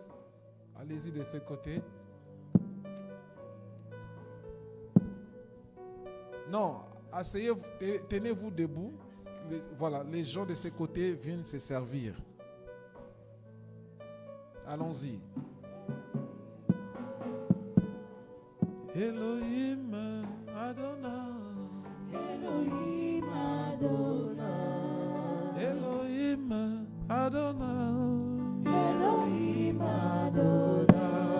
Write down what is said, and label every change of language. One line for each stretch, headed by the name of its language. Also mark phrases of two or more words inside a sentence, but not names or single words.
French: Allez-y de ce côté. Non, asseyez-vous, tenez-vous debout. Voilà, les gens de ce côté viennent se servir. Allons-y. Elohim Adonai. Elohim Adonai. Elohim Adonai. Elohim Adonai.